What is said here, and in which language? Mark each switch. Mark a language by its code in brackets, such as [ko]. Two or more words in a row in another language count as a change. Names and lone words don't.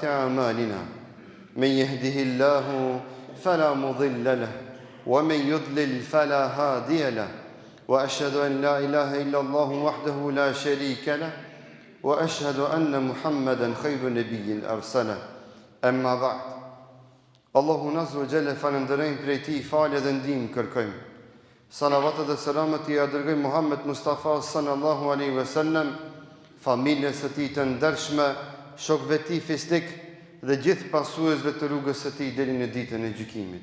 [ar] أعمالنا من يهده الله فلا مضل له ومن يضلل فلا هادي له وأشهد أن لا إله إلا الله وحده لا شريك له وأشهد أن محمدا خير نبي أرسله أما بعد الله عز وجل [sq] falënderojmë prej Tij falje dhe ndihmë kërkojmë. Salavatet dhe selamet i dërgojmë Muhammed Mustafa [ar] صلى الله عليه وسلم, [sq] familjes së tij të ndershme, shokëve të tij fisnik dhe gjithë pasuesve të rrugës së tij deri në ditën e gjykimit.